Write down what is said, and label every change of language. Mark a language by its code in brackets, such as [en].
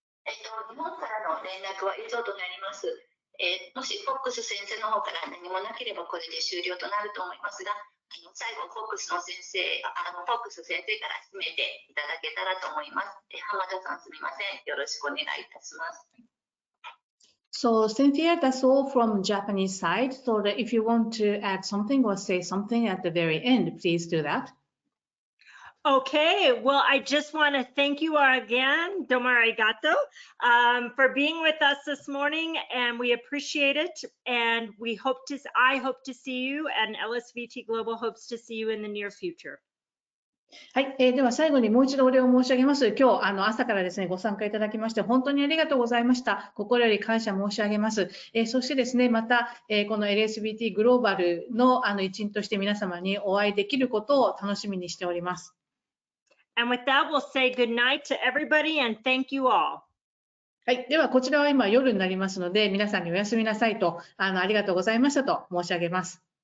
[ja] 日本からの連絡は以上となります。もしフォックス先生の方から何もなければこれで終了となると思いますが、最後フォックス先生から締めていただけたらと思います。浜田さんすみません。よろしくお願いいたします。 [en] So Cynthia, that's all from Japanese side. So that if you want to add something or say something at the very end, please do that. Okay, well, I just want to thank you again, [ja] domo arigato, [en] for being with us this morning, and we appreciate it. And I hope to see you, and LSVT Global hopes to see you in the near future. [ja] はい、では最後にもう一度お礼を申し上げます。今日朝からですねご参加いただきまして本当にありがとうございました。心より感謝申し上げます。そしてですねまた、この LSVT グローバルの一員として皆様にお会いできることを楽しみにしております。 [en] And with that, we'll say good night to everybody and thank you all. [ja] はい、ではこちらは今夜になりますので皆さんにおやすみなさいとありがとうございましたと申し上げます。